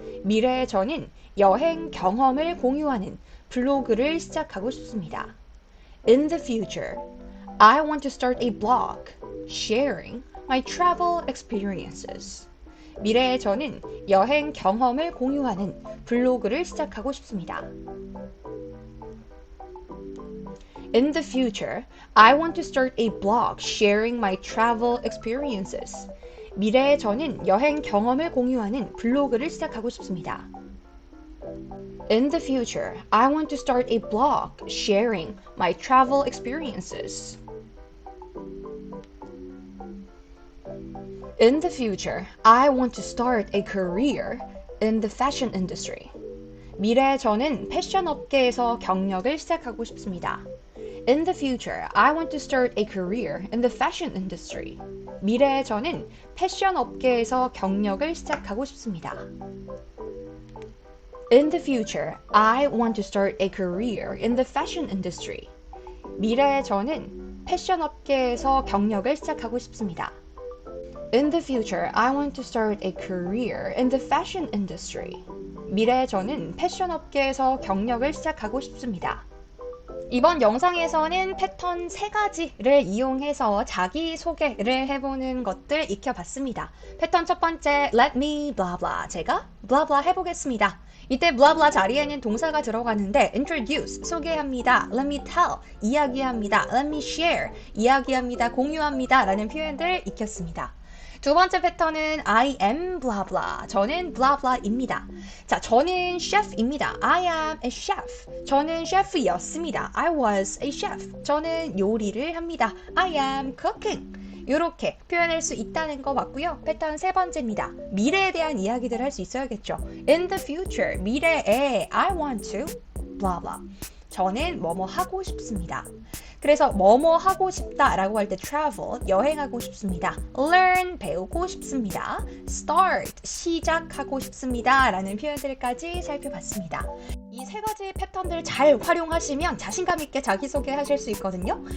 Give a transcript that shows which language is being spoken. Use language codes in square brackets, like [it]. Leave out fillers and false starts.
[ko] 미래의 저는 여행 경험을 공유하는 블로그를 시작하고 싶습니다. [en] In the future, I want to start a blog sharing my travel experiences. [ko] 미래의 저는 여행 경험을 공유하는 블로그를 시작하고 싶습니다. [en] In the future, I want to start a blog sharing my travel experiences. [ko] 미래의 저는 여행 경험을 공유하는 블로그를 시작하고 싶습니다. [en] In the future, I want to start a blog sharing my travel experiences. In the future, I want to start a career in the fashion industry. [ko] 미래의 저는 패션 업계에서 경력을 시작하고 싶습니다. [en] In the future, I want to start a career in the fashion industry. [ko] 미래의 저는 패션 업계에서 경력을 시작하고 싶습니다. [en] In the future, I want to start a career in the fashion industry. [ko] 미래의 저는 패션 업계에서 경력을 시작하고 싶습니다. [en] In the future, I want to start a career in the fashion industry. [ko] 미래의 저는 패션 업계에서 경력을 시작하고 싶습니다. 이번 영상에서는 패턴 3가지를 이용해서 자기소개를 해보는 것들 익혀봤습니다. 패턴 첫 번째, [en] let me blah blah. [ko] 제가 blah blah 해보겠습니다. 이때 blah blah 자리에는 동사가 들어가는데 introduce, 소개합니다. [en] let me tell, [ko] 이야기합니다. [en] let me share, 이야기합니다. [ko] 공유합니다. 라는 표현들 익혔습니다. 두 번째 패턴은 [en] I am blah blah. [ko] 저는 blah blah입니다. 자, 저는 chef입니다. [en] I am a chef. [ko] 저는 셰프였습니다. [en] I was a chef. [ko] 저는 요리를 합니다. [en] I am cooking. [ko] 이렇게 표현할 수 있다는 거 맞고요. 패턴 세 번째입니다. 미래에 대한 이야기들 할 수 있어야겠죠. [en] In the future, 미래에 I want to blah blah. [ko] 저는 뭐뭐 하고 싶습니다. 그래서 뭐뭐 하고 싶다 라고 할 때 travel, 여행하고 싶습니다. learn, 배우고 싶습니다. start, 시작하고 싶습니다. 라는 표현들까지 살펴봤습니다. 이 3가지 패턴들 잘 활용하시면 자신감 있게 자기소개 하실 수 있거든요.